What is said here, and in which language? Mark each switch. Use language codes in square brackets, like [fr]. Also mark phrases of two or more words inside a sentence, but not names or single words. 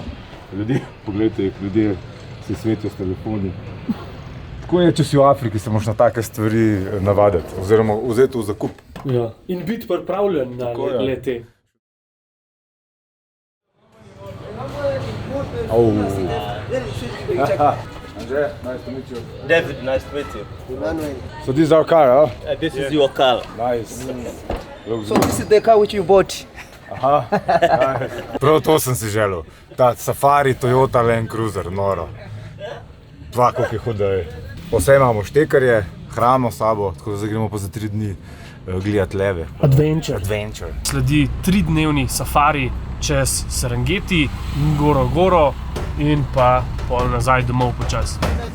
[sl] Ljudje, poglejte jih, ljudje se svetijo s telefoni. Tako je, če si v Afriki, se moraš na take stvari navaditi, oziroma vzeti v zakup. Ja. In biti pripravljen na le-te. [en] Anže, nice to meet you. David, nice to meet you. So this is our car, huh? This is your car. Nice. So this is the car which you bought. Aha, nice. [sl] Prav to sem si želel. Ta Safari Toyota Land Cruiser, noro. Dva, koliko je huda je. Vse imamo štekarje, hrano s sabo, tako da zdaj gremo pa za 3 dni gledati leve. Adventure. Sledi 3-dnevni safari čez Serengeti, Ngorongoro in pa pol nazaj domov počas.